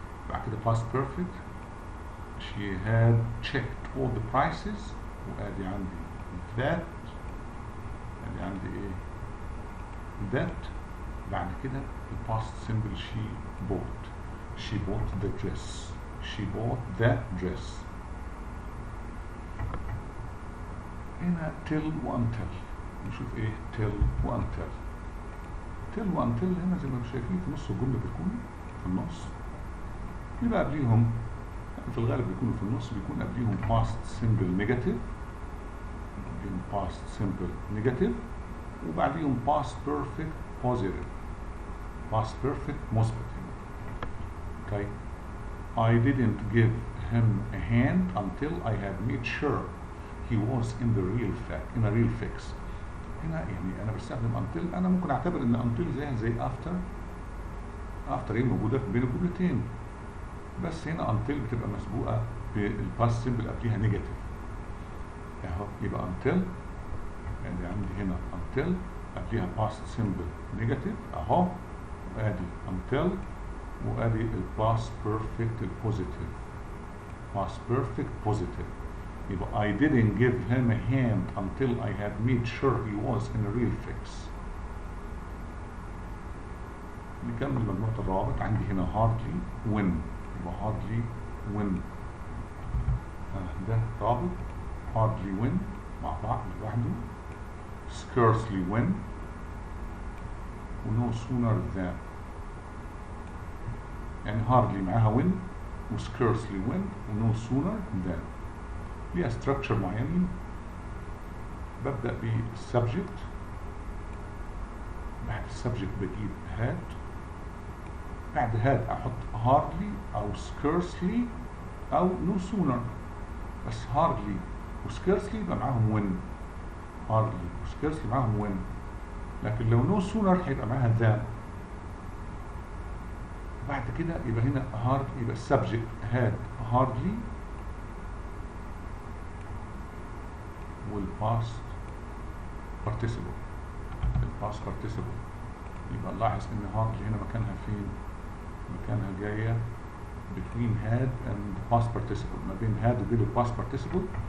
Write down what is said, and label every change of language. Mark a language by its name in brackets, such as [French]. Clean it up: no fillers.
[Arabic] بعد كده [English] past perfect she had checked all the prices، [Arabic] وادي عندي [English] that، [Arabic] ادي عندي ايه [English] that. [Arabic] بعد كده الباست سمبل [English] she bought the dress. she bought that dress. [Arabic] هنا till و until. نشوف ايه till و until. till و until هنا زي ما انتم شايفين في نص الجملة بيكونوا في النص، يبقى قبليهم في الغالب بيكونوا في النص، بيكون قبليهم past simple negative، past simple negative، وبعديهم past perfect positive، past perfect مثبت. [English] Okay, I didn't give him a hand until I had made sure he was in a real fix. [Arabic] هنا يعني أنا بستخدم until. أنا ممكن أعتبر إن until زي after إيه موجودة بين الجملتين، بس هنا until بتبقى مسبوقة بالpast simple قبليها negative أهو. يبقى until يعني عندي هنا until قبليها past simple negative أهو، وأدي until وادي الباست بيرفكت البوزيتيف، past perfect positive. يبقى [English] I didn't give him a hand until I had made sure he was in a real fix. [Arabic] نكمل مجموعة الروابط. عندي هنا hardly when، يبقى hardly when ده رابط hardly when مع بعض لوحده، scarcely when و no sooner than. يعني hardly معاها when و scarcely when و no sooner than. ليها structure معين. ببدأ بالسبجكت، بعد السبجكت بجيب had، بعد had أحط hardly أو scarcely أو no sooner. بس hardly و scarcely يبقى معاهم when، hardly و scarcely معاهم when. لكن لو no sooner هيبقى معاها than. بعد كده يبقى هنا hard، يبقى السبجكت had hardly والpast participle. الpast participle يبقى نلاحظ ان hardly هنا مكانها فين؟ مكانها جاية [English] between had and past participle، [Arabic] ما بين had وبين الpast participle.